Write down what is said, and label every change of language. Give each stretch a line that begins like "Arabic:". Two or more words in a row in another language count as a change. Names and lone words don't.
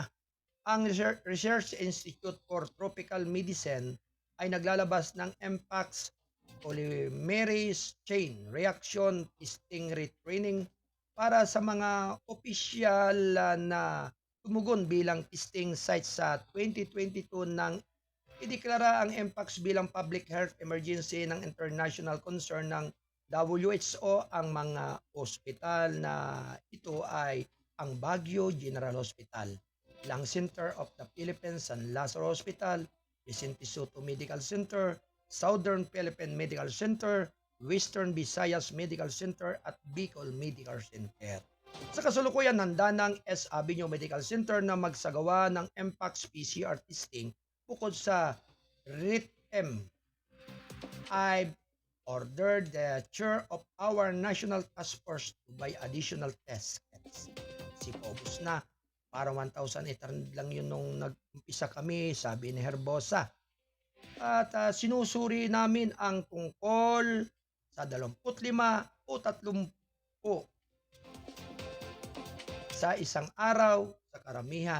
Filipino: Ang Research Institute for Tropical Medicine ay naglalabas ng Mpox
English: polymerase chain reaction testing retraining
Filipino: para sa mga opisyal na tumugon bilang
English: testing site
Filipino: sa 2022 nang ideklara ang Mpox bilang
English: public health emergency
Filipino: ng
English: international concern
Filipino: ng WHO. Ang mga ospital na ito ay ang Baguio General Hospital, Lung Center of the Philippines, San Lazaro Hospital, Vicente Soto Medical Center, Southern Philippine Medical Center, Western Visayas Medical Center at Bicol Medical Center. Sa kasulukuyan, handa ng S. Avenue Medical Center na magsagawa ng Mpox
English: PCR testing
Filipino: bukod sa RITM.
English: I've ordered the chair of our National Task Force to buy additional test kits.
Filipino: Si Pobos na, para 1,800 lang yun nung nag-umpisa kami, sabi ni Herbosa. At sinusuri namin ang tungkol sa 25 o 30 sa isang araw sa karamihan.